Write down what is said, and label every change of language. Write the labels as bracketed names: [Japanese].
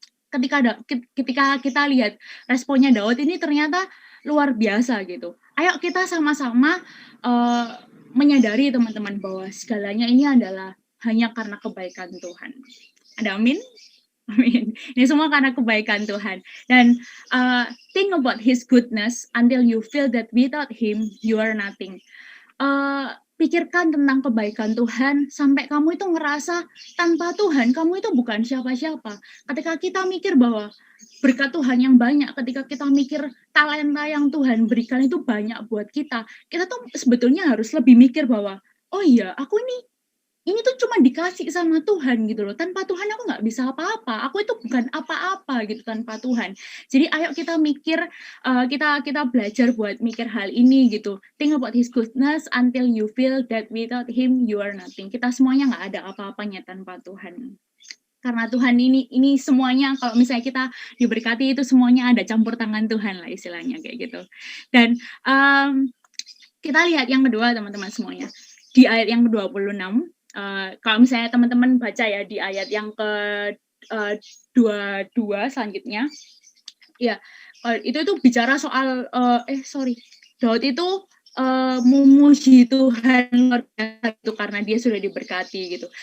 [Indonesian] Ketika kita lihat responnya Daud ini ternyata luar biasa gitu. Ayo kita sama-sama, eee, menyadari teman-teman bahwa segalanya ini adalah hanya karena kebaikan Tuhan. Ada amin? Amin. Ini semua karena kebaikan Tuhan. [English] Dan, think about His goodness until you feel that without Him, you are nothing. [Indonesian] Pikirkan tentang kebaikan Tuhan sampai kamu itu ngerasa tanpa Tuhan kamu itu bukan siapa-siapa. Ketika kita mikir bahwa berkat Tuhan yang banyak, ketika kita mikir talenta yang Tuhan berikan itu banyak buat kita, kita tuh sebetulnya harus lebih mikir bahwa, "Oh iya, aku ini tuh cuma dikasih sama Tuhan gitu loh, tanpa Tuhan aku nggak bisa apa-apa, aku itu bukan apa-apa gitu tanpa Tuhan." Jadi ayo kita mikir, kita kita belajar buat mikir hal ini gitu. [English] Think about His goodness until you feel that without Him you are nothing. [Indonesian] Kita semuanya nggak ada apa-apanya tanpa Tuhan. Karena Tuhan ini semuanya kalau misalnya kita diberkati itu semuanya ada campur tangan Tuhan lah istilahnya kayak gitu. Dan, kita lihat yang kedua teman-teman semuanya, di ayat yang ke-26, kalau misalnya teman-teman baca ya di ayat yang ke, 22 selanjutnya, ya, itu tuh bicara soal, Daud itu, memuji Tuhan luar biasa itu karena dia sudah diberkati gitu.